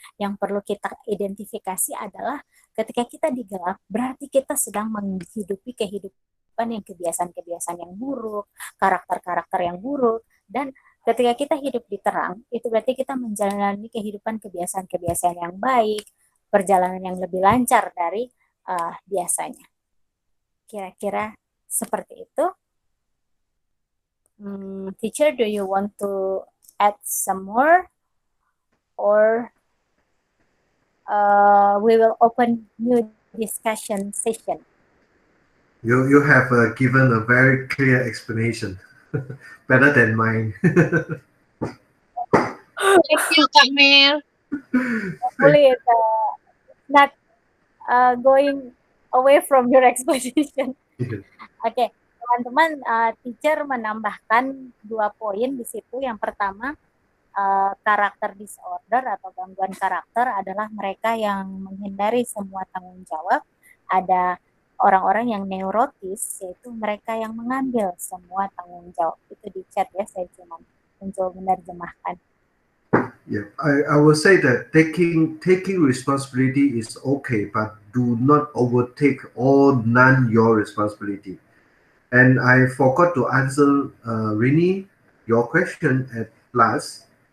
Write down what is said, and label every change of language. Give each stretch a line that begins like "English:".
Indonesian: Yang perlu kita identifikasi adalah ketika kita di gelap, berarti kita sedang menghidupi kehidupan yang kebiasaan-kebiasaan yang buruk, karakter-karakter yang buruk, dan ketika kita hidup di terang, itu berarti kita menjalani kehidupan kebiasaan-kebiasaan yang baik, perjalanan yang lebih lancar dari biasanya. Kira-kira seperti itu.
English: Teacher, do you want to add some more? Or we will open new discussion session. You have given a very clear explanation, better than mine. Thank you, Kak Mer. Hopefully it's not going away from your explanation.
Indonesian: Oke, teman-teman, teacher menambahkan 2 poin di situ. Yang pertama, karakter disorder atau gangguan karakter adalah mereka yang menghindari semua tanggung jawab. Ada orang-orang yang neurotis, yaitu mereka yang mengambil semua tanggung jawab. Itu di chat ya, saya cuma mencoba menerjemahkan.
English: Yeah, I will say that taking responsibility is okay, but do not overtake all none your responsibility. And I forgot to answer Rini your question at last.